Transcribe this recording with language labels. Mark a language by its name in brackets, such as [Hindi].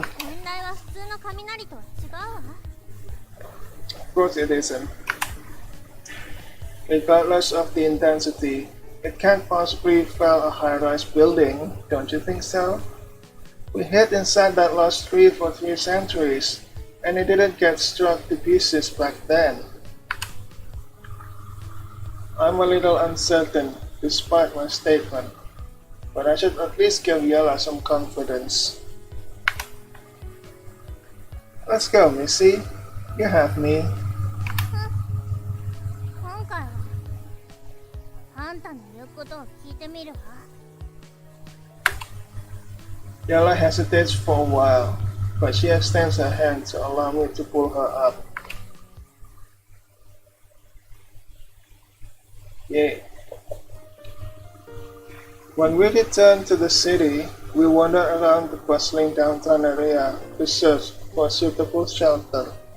[Japanese] 天雷は普通の雷とは違うわ。 [English] Of course it isn't. Regardless of the intensity, It can't possibly fell a high-rise building, don't you think so? We hid inside that lost tree for 3 centuries, and it didn't get struck to pieces back then. I'm a little uncertain, despite my statement, but I should at least give Yella some confidence. Let's go, Missy. You have me. [Japanese] 今回はあんたの言うことを聞いてみるわ。 [English] Yella hesitates for a while, but she extends her hand to allow me to pull her up. Yay. When we return to the city, we wander around the bustling downtown area to search for a suitable shelter.